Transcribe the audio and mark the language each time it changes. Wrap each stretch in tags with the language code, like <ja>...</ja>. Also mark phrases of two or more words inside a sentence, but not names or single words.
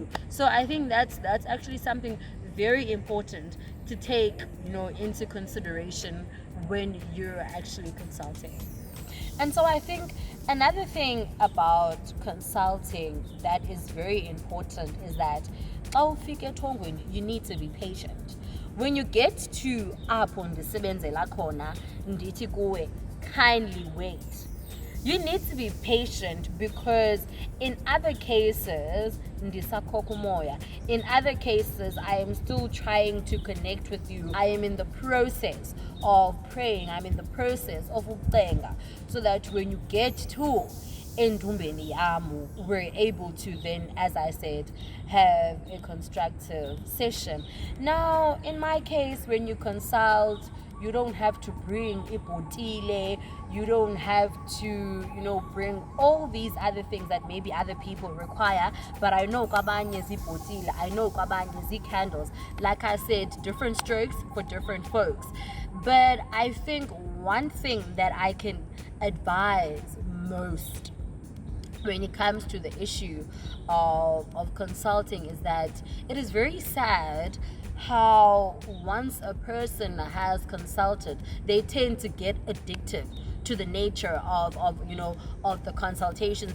<en>So I think that's actually something very important to take into consideration when you're actually consulting. And so I think another thing about consulting that is very important is that you need to be patient. When you get to</en> <xh>apho ndisebenzela khona ndithi kuwe</xh> <en>kindly wait. You need to be patient because in other cases, in other cases, I am still trying to connect with you. I am in the process of praying. I'm in the process of ucenga, so that when you get to</en> <xh>endumbeni yamu,</xh> <en>we're able to then, as I said, have a constructive session. Now, in my case, when you consult, you don't have to bring ibhotile, you don't have to, bring all these other things that maybe other people require. But I know</en> <xh>kwabanye zibhotile,</xh> <en>I know kwabanye candles. Like I said, different strokes for different folks. But I think one thing that I can advise most when it comes to the issue of consulting is that it is very sad how once a person has consulted, they tend to get addicted to the nature of the consultation.</en>